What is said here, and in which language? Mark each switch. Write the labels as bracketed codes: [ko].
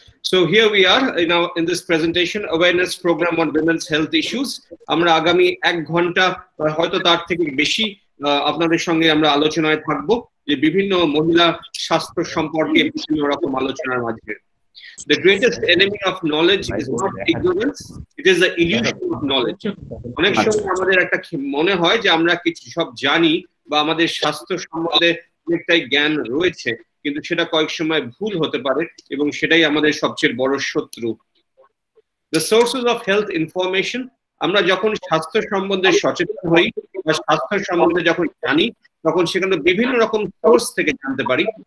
[en] So here we are in this presentation, awareness program on women's health issues. [bn] আমরা আগামী 1 ঘন্টা হয়তো তার থেকে বেশি আপনাদের সঙ্গে আমরা আলোচনায় থাকবো যে বিভিন্ন মহিলা স্বাস্থ্য সম্পর্কে বিভিন্ন রকম আলোচনার মাঝে। [en] The greatest enemy of knowledge is not ignorance, it is the illusion of knowledge. [bn] অনেক সময় আমাদের একটা মনে হয় যে আমরা কিছু সব জানি বা আমাদের স্বাস্থ্য সম্বন্ধে অনেকটাই জ্ঞান রয়েছে, কিন্তু সেটা কয়েক সময় ভুল হতে পারে এবং সেটাই আমাদের সবচেয়ে বড় শত্রু। [en] The sources of health information, [bn] আমরা যখন স্বাস্থ্য সম্বন্ধে সচেতন হই বা স্বাস্থ্য সম্বন্ধে যখন জানি, তখন সেখানে বিভিন্ন রকম সোর্স থেকে জানতে পারি।